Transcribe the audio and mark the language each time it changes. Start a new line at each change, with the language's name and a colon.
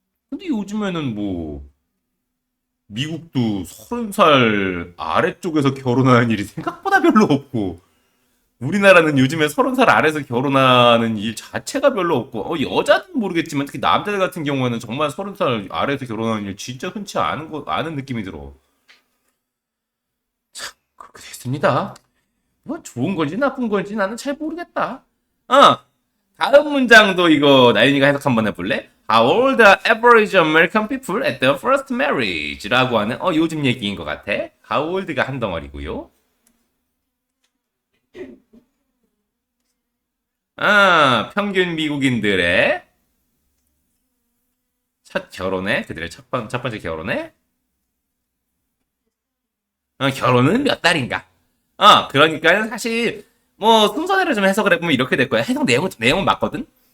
Korean: 근데 요즘에는 뭐 미국도 30살 아래쪽에서 결혼하는 일이 생각보다 별로 없고 우리나라는 요즘에 30살 아래에서 결혼하는 일 자체가 별로 없고 여자는 모르겠지만 특히 남자들 같은 경우에는 정말 30살 아래에서 결혼하는 일 진짜 흔치 않은 느낌이 들어. 그렇게 됐습니다. 뭐 좋은 건지 나쁜 건지 나는 잘 모르겠다. 다음 문장도 이거 나윤이가 해석 한번 해볼래?
English: How old are average American people at their first marriage
Korean: 라고 하는 요즘 얘기인 것 같아.
English: How old가
Korean: 한 덩어리고요. 평균 미국인들의 첫 결혼에, 그들의 첫 번째 결혼에, 결혼은 몇 달인가? 그러니까 사실, 뭐, 순서대로 좀 해석을 해보면 이렇게 될 거야. 내용은 맞거든?